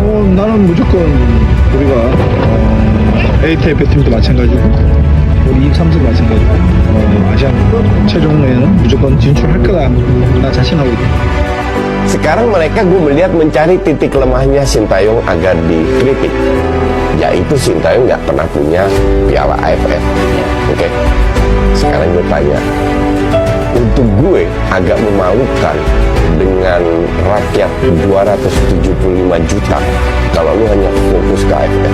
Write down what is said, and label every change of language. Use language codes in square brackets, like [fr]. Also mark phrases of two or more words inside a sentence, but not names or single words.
[ko] 나는 무조건 우리가 ATF 팀도 마찬가지고 우리 23도 마찬가지고 아시안 최종에는 무조건 진출할 거다. 나 자신하고 있다. [id] Sekarang mereka gue melihat mencari titik lemahnya Sintayong agar dikritik, yaitu Sintayong nggak pernah punya piala AFF. Oke, sekarang gue tanya, untuk gue agak memalukan dengan rakyat 275 juta kalau lu hanya fokus ke AFF.